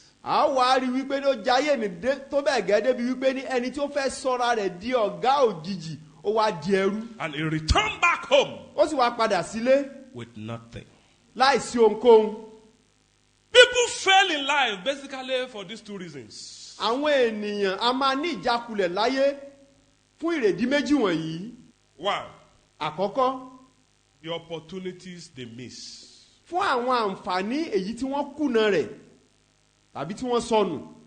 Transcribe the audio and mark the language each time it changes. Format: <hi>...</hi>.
<yo>a wá rí wípé ní ó jayé ní tó bẹ́ẹ̀ gẹ́ débi wípé ní ẹni tí ó fẹ́ sọ́ra rẹ̀ di ọ̀gá òjijì ó wá di ẹrú.</yo> <en>And he returned back home</en> <yo>Ó sì wá padà sílé</yo> <en>with nothing.</en> <yo>láìsí ohunkóhun.</yo> <en>People fail in life basically for these two reasons.</en> <yo>Àwọn ènìyàn a máa ní ìjákulẹ̀ láyé fún ìrèdí méjì wọ̀nyí.</yo> <en>One,</en> <yo>Àkọ́kọ́,</yo> <en>the opportunities they miss.</en> <yo>fún àwọn àǹfààní èyí tí wọ́n kùnà rẹ̀ tàbí tí wọ́n sọnù.</yo>